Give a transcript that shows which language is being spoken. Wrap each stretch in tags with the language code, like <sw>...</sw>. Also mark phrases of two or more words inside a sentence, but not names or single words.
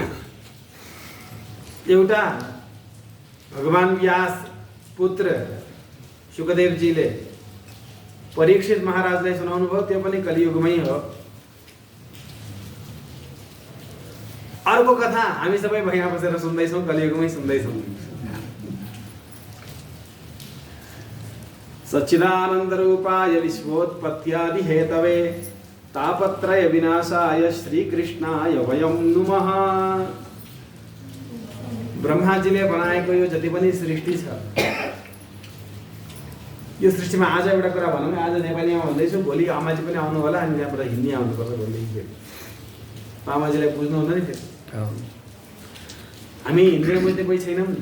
<ne>एउटा भगवान व्यास पुत्र सुखदेवजीले परीक्षित महाराजलाई सुनाउनु भयो, त्यो पनि कलियुगमै हो। अर्को कथा हामी सबै यहाँ बसेर सुन्दैछौँ, कलियुगमै सुन्दैछौँ।</ne> <sa>सच्चिदानन्द रूपाय विश्वोत्पत्त्यादि हेतवे तापत्रय विनाशाय श्रीकृष्णाय वयं नुमः।</sa> <ne>ब्रह्माजीले बनाएको यो जति पनि सृष्टि छ, यो सृष्टिमा आज एउटा कुरा भनौँ, आज नेपालीमा भन्दैछु, भोलि आमाजी पनि आउनु होला अनि त्यहाँबाट हिन्दी आउनुपर्छ भोलि। आमाजीलाई बुझ्नु हुँदैन नि त्यो। हामी हिन्दी बुझ्ने कोही छैनौँ नि,</ne>